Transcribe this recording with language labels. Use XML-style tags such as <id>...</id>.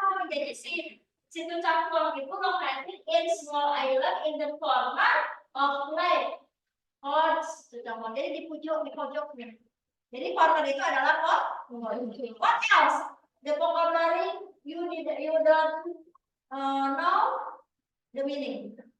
<en>Jadi Situ Cangkuang itu located in small island in the corner of lake.</en> <id>Jadi di pojoknya. Jadi corner itu adalah pojok.</id> <en>What else? The vocabulary you don't know the meaning.</en>